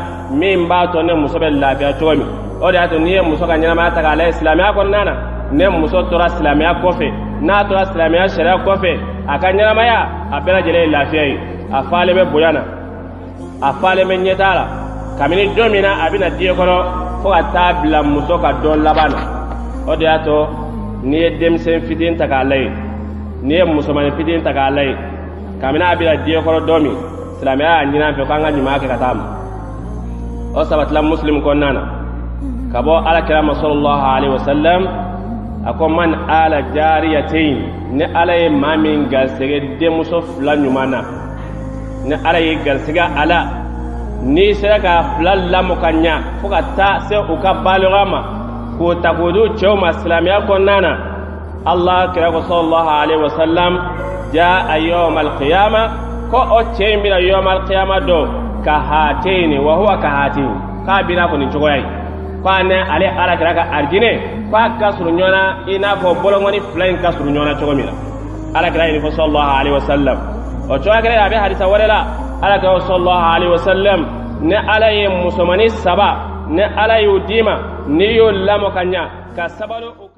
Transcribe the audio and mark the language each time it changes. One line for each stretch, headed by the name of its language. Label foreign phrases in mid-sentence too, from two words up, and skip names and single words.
Bambara: min b'a to ne muso bɛ lafiya cogo min o de y'a to n'i ye muso ka ɲɛnamaya ta k'a lajɛ silamɛya kɔnɔna na ne muso tora silamɛya kɔfɛ n'a tora silamɛya sariya kɔfɛ a ka ɲɛnamaya a bɛɛ lajɛlen ye lafiya ye a falen bɛ bonya na a falen bɛ ɲɛtaa la kabini don min na a bɛna diɲɛ kɔnɔ fo ka taa bila muso ka dɔn laban na o de y'a to n'i ye denmisɛn fitinin ta k'a lajɛ n'i ye musomanin fitinin ta k'a lajɛ kabini a bɛna diɲɛ kɔnɔ don min silamɛya y'a ɲini an fɛ k'an ka ɲuman kɛ ka taa ma o sabatila muslim kɔnɔna na ka bɔ alakira ma
Arabic: صلى الله عليه وسلم
Bambara: a ko
Arabic: من عال جاريتين
Bambara: ne ala ye maa min garisɛgɛ denmuso fila ɲuman na ne ala ye garisɛgɛ ala n'i sera ka fila lamɔ ka ɲa fo ka taa se u ka baloga ma k'o ta k'o di cɛw ma silamɛya kɔnɔna na Allah kira ko
Arabic: صلى الله عليه وسلم جاء يوم القيامة
Bambara: ko o cɛ in bɛna
Arabic: يوم القيامة
Bambara: do
Arabic: كهاتين وهو كهاتين
Bambara: k'a bina ko nin cogoya ye ko a ne ale ala kira ka arijinɛ k'a ka surun ɲɔgɔn na i n'a fɔ bɔlɔngɔni fila in ka surun ɲɔgɔn na cogo min na ala kira ye nin fɔ
Arabic: صلى الله عليه وسلم
Bambara: o cogoya kelen a bɛ hadisa wɛrɛ la ala kira
Arabic: صلى الله عليه وسلم
Bambara: ne ala ye musomanin saba ne ala y'o d'i ma n'i y'o lamɔ ka ɲa ka sabali